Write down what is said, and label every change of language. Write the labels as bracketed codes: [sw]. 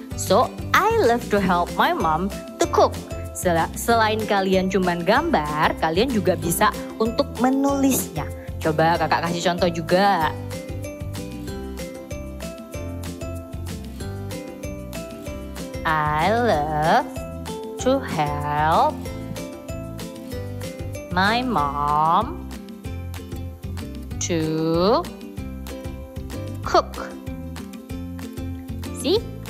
[en] So, I love to help my mom to cook. [id] Selain kalian cuman gambar, kalian juga bisa untuk menulisnya. Coba kakak kasih contoh juga. [en] I love to help my mom to cook. See?